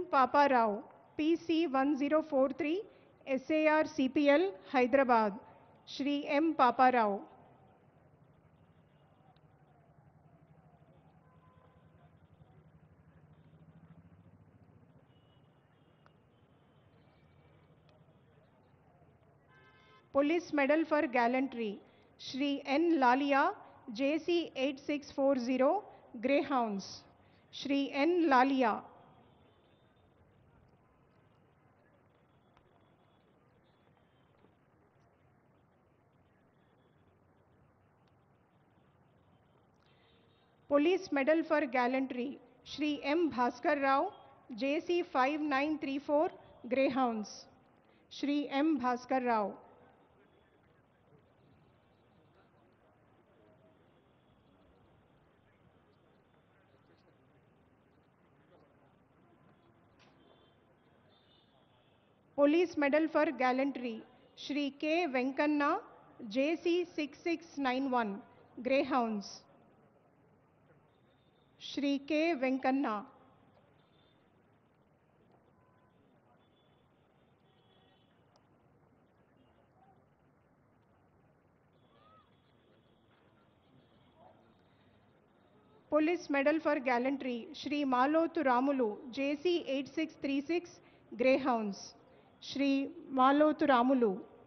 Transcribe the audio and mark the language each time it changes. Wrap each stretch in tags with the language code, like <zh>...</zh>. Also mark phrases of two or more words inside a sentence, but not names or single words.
<en>Papa Rao, PC 1043 SAR CPL Hyderabad, Shri M. Papa Rao. Police Medal for Gallantry, Shri N. Lalia, JC 8640 Greyhounds, Shri N. Lalia. Police Medal for Gallantry, Shri M. Bhaskar Rao, JC 5934 Greyhounds, Shri M. Bhaskar Rao. Police Medal for Gallantry, Shri K. Venkanna, JC 6691 Greyhounds, Shri K. Venkanna. Police Medal for Gallantry, Shri Malotu Ramulu, JC 8636 Greyhounds, Shri Malotu Ramulu.</en>